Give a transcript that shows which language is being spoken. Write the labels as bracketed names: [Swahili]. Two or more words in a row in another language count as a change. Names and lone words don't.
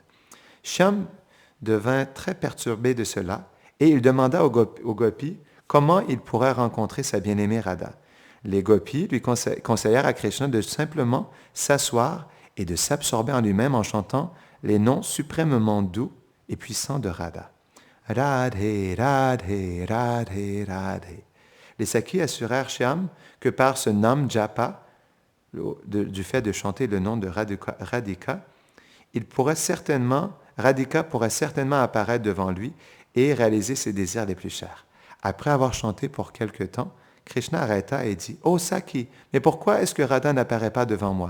[French] Shyam devint très perturbé de cela et il demanda aux gopis comment il pourrait rencontrer sa bien-aimée Radha. Les gopis lui conseillèrent à Krishna de simplement s'asseoir et de s'absorber en lui-même en chantant les noms suprêmement doux et puissants de Radha. Radhe, Radhe, Radhe, Radhe. Les Sakis assurèrent Shyam que par ce [Hindi] नाम जप, [French] du fait de chanter le nom de Radhika, Radhika pourrait certainement apparaître devant lui et réaliser ses désirs les plus chers. Après avoir chanté pour quelque temps, Krishna arrêta et dit « Oh Saki, mais pourquoi est-ce que Radha n'apparaît pas devant moi ?»